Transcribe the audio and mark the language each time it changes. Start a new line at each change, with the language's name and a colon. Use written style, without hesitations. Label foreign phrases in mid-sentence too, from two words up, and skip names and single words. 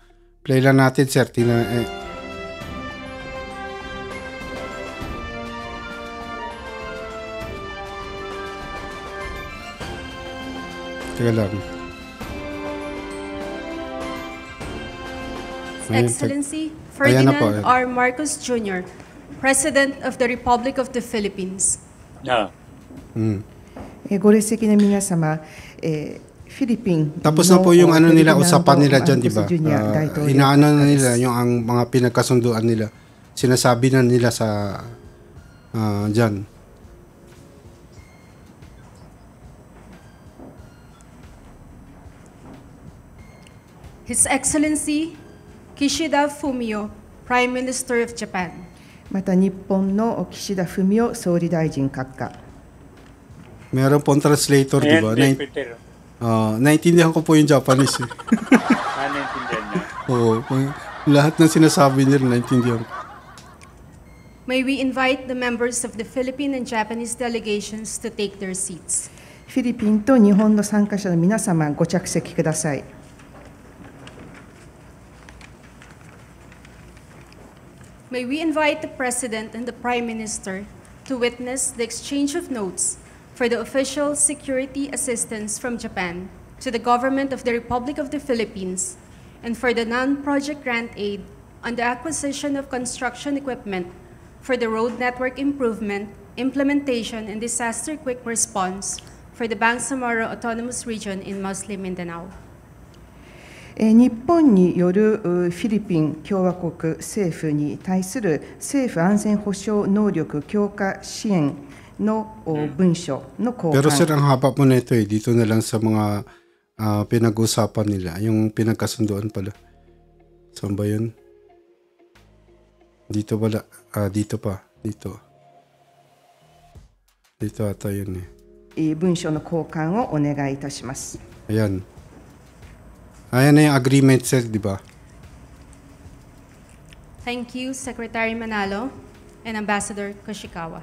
Filipino: Play lang natin, sir. Teka lang.
English: Excellency Ferdinand R. Marcos Jr., President of the Republic of the Philippines.
Japanese: ご列席の皆様、フィリピン
Filipino: Tapos na po yung ano nila, usapan nila dyan, di ba? Inaano na nila yung ang mga pinagkasunduan nila. Sinasabi na nila sa dyan.
English: His Excellency Kishida Fumio, Prime Minister of Japan.
Japanese: また日本の岸田文雄総理大臣閣下。
Filipino: Meron pong translator, di ba? Naintindihan ko po yung Japanese. Naintindihan niya? Oo. Lahat ng sinasabi nila, naintindihan ko.
English: May we invite the members of the Philippine and Japanese delegations to take their seats.
Japanese: フィリピンと日本の参加者の皆様、ご着席ください。
English: May we invite the President and the Prime Minister to witness the exchange of notes for the official security assistance from Japan to the government of the Republic of the Philippines and for the non-project grant aid on the acquisition of construction equipment for the road network improvement, implementation, and disaster quick response for the Bangsamoro Autonomous Region in Muslim Mindanao.
Japanese: 日本によるフィリピン共和国政府に対する政府安全保障能力強化支援の文書の交換。
Filipino: Pero sir, ang haba po nito dito na lang sa mga pinag-usapan nila, yung pinagkasunduan pala. Saan ba yun? Dito pala, dito pa, dito. Dito ata yun
Japanese: 文書の交換をお願いいたします。
Filipino: Ayan. Ayan na yung agreement, sir, di ba?
English: Thank you, Secretary Manalo and Ambassador Koshikawa.